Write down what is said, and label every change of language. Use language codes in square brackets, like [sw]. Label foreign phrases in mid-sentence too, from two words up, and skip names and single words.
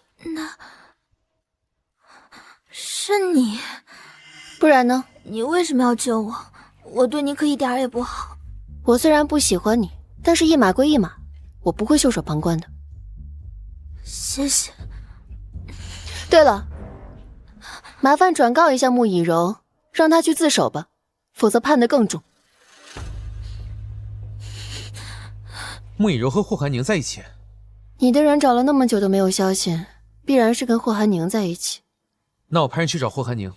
[zh] 那是你？不然呢？你為什麼要救我？我對你可一點也不好。我雖然不喜歡你，但是一碼歸一碼，我不會袖手旁觀的。謝謝。對了，麻煩轉告一下穆以柔，讓他去自首吧，否則判得更重。穆以柔和霍寒寧在一起？你的人找了那麼久都沒有消息，必然是跟霍寒寧在一起。那我派人去找霍寒寧。